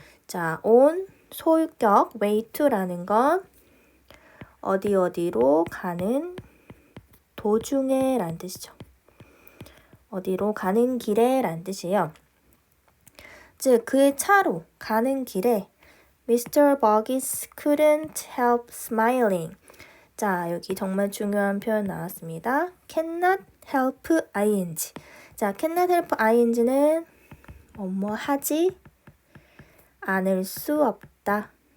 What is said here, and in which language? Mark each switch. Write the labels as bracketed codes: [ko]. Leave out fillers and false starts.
[ko] 자, on 소유격 way to라는 건 어디로 가는 도중에 라는 뜻이죠. 어디로 가는 길에 라는 뜻이에요. 즉, 그의 차로 가는 길에 Mr. [en] Burgess couldn't help smiling. [ko] 자, 여기 정말 중요한 표현 나왔습니다. cannot help ing. 자, cannot help ing는 뭐뭐 하지 않을 수 없다.